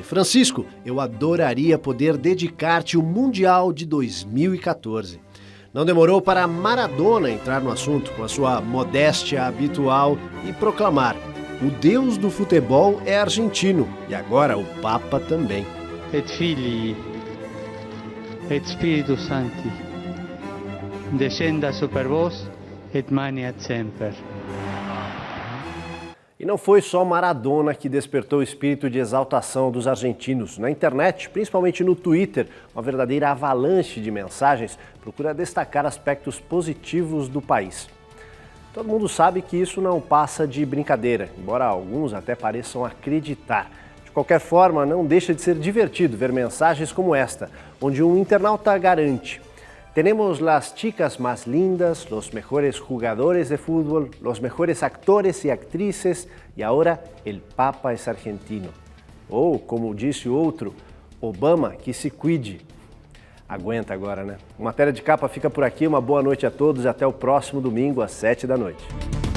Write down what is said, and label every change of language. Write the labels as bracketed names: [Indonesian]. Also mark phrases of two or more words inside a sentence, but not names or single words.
[Portuguese] Francisco, eu adoraria poder dedicar-te o Mundial de 2014. Não demorou para Maradona entrar no assunto com a sua modéstia habitual e proclamar: "O Deus do futebol é argentino e agora o Papa também." [Latin] Et Filii, et Spiritus Sancti, descenda super vos, et maniat semper. [Portuguese] E não foi só Maradona que despertou o espírito de exaltação dos argentinos. Na internet, principalmente no Twitter, uma verdadeira avalanche de mensagens procura destacar aspectos positivos do país. Todo mundo sabe que isso não passa de brincadeira, embora alguns até pareçam acreditar. De qualquer forma, não deixa de ser divertido ver mensagens como esta, onde um internauta garante: [Spanish] "Tenemos las chicas más lindas, los mejores jugadores de fútbol, los mejores actores y actrices y ahora el Papa es argentino." [Portuguese] Ou, como disse o outro, "Obama que se cuide." Aguenta agora, né? O Matéria de Capa fica por aqui. Uma boa noite a todos e até o próximo domingo às 7 da noite.